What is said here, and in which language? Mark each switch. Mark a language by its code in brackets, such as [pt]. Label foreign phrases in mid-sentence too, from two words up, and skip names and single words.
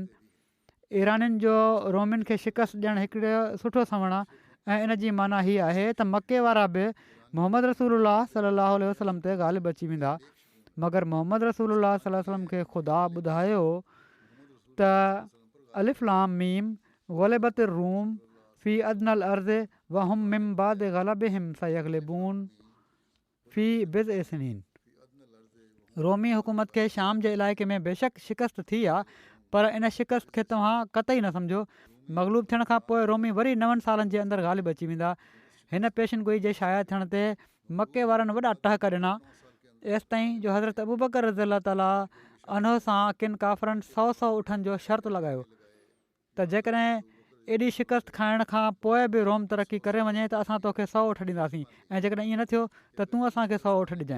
[sd] ईरानियुनि जो रोमियुनि खे शिकस्त ॾियणु हिकिड़ो सुठो सवण आहे ऐं इन जी माना हीअ आहे त मके वारा बि मोहम्मद रसूलुल्लाह [ar] صلى الله عليه وسلم [sd] ते ग़ालिब अची वेंदा, मगर मोहम्मद रसूलुल्लाह [ar] صلى الله عليه وسلم [sd] खे ख़ुदा ॿुधायो त [ar] الم غلبت الروم في أدنى الأرض وهم من بعد غلبهم سيغلبون في بضع سنين. [sd] रोमी हुकूमत खे शाम जे इलाइक़े में बेशक शिकस्त थी आहे, पर इन शिकस्त खे तव्हां क़तई न सम्झो। मग़लूब थियण खां पोइ रोमी वरी 9 सालनि जे अंदरि ग़ालिब अची वेंदा। हिन पेशनगोई जे शाया थियण ते मके वारनि वॾा टहक ॾिना एसि ताईं जो हज़रत अबू बकर [ar] رضي الله تعالى عنه [sd] सां किन काफ़रनि 100 उठनि जो शर्त लॻायो त जेकॾहिं एॾी शिकस्त खाइण खां पोइ बि रोम तरक़ी करे वञे त असां तोखे 100 उठ ॾींदासीं, ऐं जेकॾहिं ईअं न थियो त तूं असांखे 100 उठ ॾिजांइ।